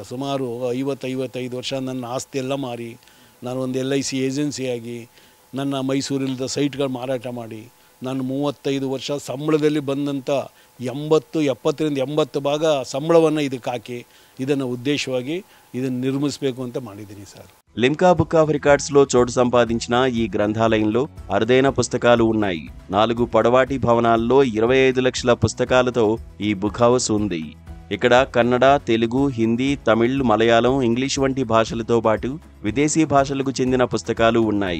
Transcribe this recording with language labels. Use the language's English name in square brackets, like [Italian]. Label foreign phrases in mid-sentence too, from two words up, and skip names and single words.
[Kannada] ಸುಮಾರು 50-55 ವರ್ಷ ನನ್ನ ಆಸ್ತಿ ಎಲ್ಲ ಮಾರಿ ನಾನು ಒಂದು LIC ಏಜೆನ್ಸಿಯಾಗಿ ನನ್ನ ಮೈಸೂರಿಲ್ಲದ ಸೈಟ್ಗಳು ಮಾರಾಟ ಮಾಡಿ ನಾನು 35 ವರ್ಷ ಸಂಬಳದಲ್ಲಿ ಬಂದಂಥ 70-80 ಭಾಗ ಸಂಬಳವನ್ನು ಇದಕ್ಕೆ ಹಾಕಿ ಇದನ್ನು ಉದ್ದೇಶವಾಗಿ ಇದನ್ನು ನಿರ್ಮಿಸಬೇಕು ಅಂತ ಮಾಡಿದ್ದೀನಿ ಸರ್. [Telugu] లిమ్కా బుక్ ఆఫ్ రికార్డ్స్లో చోటు సంపాదించిన ఈ గ్రంథాలయంలో అరుదైన పుస్తకాలు ఉన్నాయి. 4 పొడవాటి భవనాల్లో 25 లక్షల పుస్తకాలతో ఈ [English] book house [Telugu] ఉంది. ఇక్కడ కన్నడ, తెలుగు, హిందీ, తమిళ్, మలయాళం, ఇంగ్లీష్ వంటి భాషలతో పాటు విదేశీ భాషలకు చెందిన పుస్తకాలు ఉన్నాయి.